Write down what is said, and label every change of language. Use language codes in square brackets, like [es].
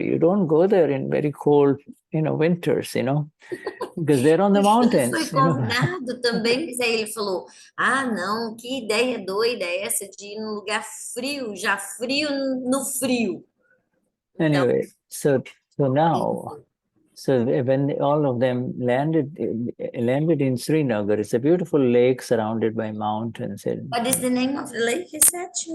[en] You don't go there in very cold, winters, because they're on the [pt] E [en] mountains. [pt] foi convidado também, mas aí ele falou: ah, não, que ideia doida é essa de ir num lugar frio, já frio no frio. Então, [en] Anyway, so now, when all of them landed in Srinagar, it's a beautiful lake surrounded by mountains. what is the name of the lake, he said?